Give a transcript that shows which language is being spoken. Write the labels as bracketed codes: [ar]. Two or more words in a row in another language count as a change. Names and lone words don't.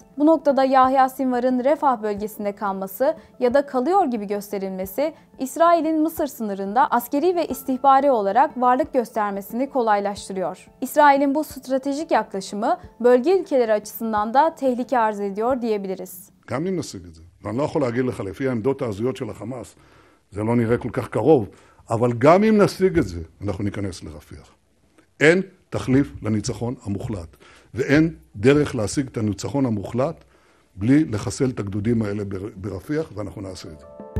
[tr] Bu noktada Yahya Sinvar'ın Refah bölgesinde kalması ya da kalıyor gibi gösterilmesi, İsrail'in Mısır sınırında askeri ve istihbari olarak varlık göstermesini kolaylaştırıyor. İsrail'in bu stratejik yaklaşımı bölge ülkeleri açısından da tehlike arz ediyor diyebiliriz. [he] גם אם נשיג את זה. ואני לא יכול להגיד לך, לפי העמדות ההזויות של החמאס, זה לא נראה כל כך קרוב, אבל גם אם נשיג את זה, אנחנו ניכנס לרפיח. אין תחליף לניצחון המוחלט, ואין דרך להשיג את הניצחון המוחלט בלי לחסל את הגדודים האלה ברפיח, ואנחנו נעשה את זה.